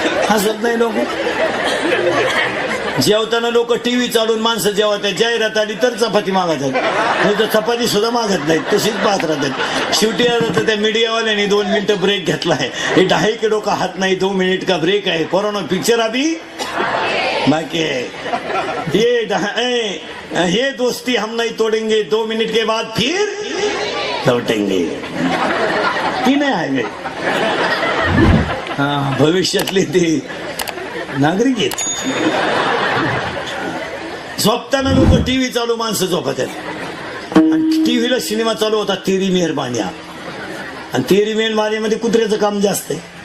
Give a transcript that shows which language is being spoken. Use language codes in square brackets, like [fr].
[mr] हसत नाही लोक. जेवताना लोक टीव्ही चालून माणसं जेवतात, जाहिरात आली तर चपाती मागतात, नाही तर चपाती सुद्धा मागत नाहीत, तशीच पाहत राहतात. शेवटी आता त्या मीडियावाल्याने 2 मिनिटं ब्रेक घेतलाय. हे 2.5 किलो का हात नाही, 2 मिनिट का ब्रेक आहे. [hi] कोरोना पिक्चर अभी बाकी ये दोस्ती हम नहीं तोड़ेंगे, 2 मिनट के बाद फिर लौटेंगे. [mr] ती नाही आहे भविष्यातले ते नागरिक आहेत. झोपताना लोक टीव्ही चालू, माणसं झोपतात. आणि टीव्हीला सिनेमा चालू होता तेरी मेहरबानी. आणि तेरी मेहरबानी मध्ये कुत्र्याचं काम जास्त आहे.